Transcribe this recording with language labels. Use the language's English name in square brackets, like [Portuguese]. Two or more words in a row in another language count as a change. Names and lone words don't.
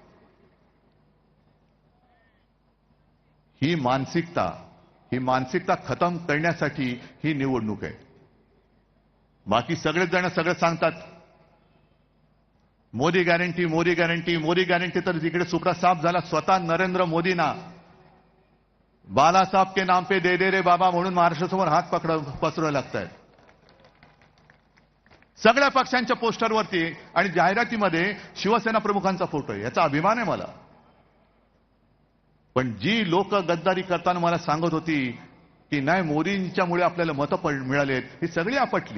[Marathi] ही मानसिकता खतम करण्यासाठी ही निवडणूक आहे. बाकी सगळेच जण सगळं सांगतात, मोदी गॅरंटी मोदी गॅरंटी मोदी गॅरंटी. तर जिकडे सुपडा साफ झाला, स्वतः नरेंद्र मोदींना बाला साहब [Hindi] के नाम पे दे दे रे बाबा [Marathi] म्हणून महाराष्ट्रासमोर हात पसरवावे लागतायत. सगळ्या पक्षांच्या पोस्टरवरती आणि जाहिरातीमध्ये शिवसेना प्रमुखांचा फोटो आहे. याचा अभिमान आहे मला. पण जी लोक गद्दारी करताना मला सांगत होती की नाही मोदींच्यामुळे आपल्याला मतं मिळालेत, ही सगळी आपटली.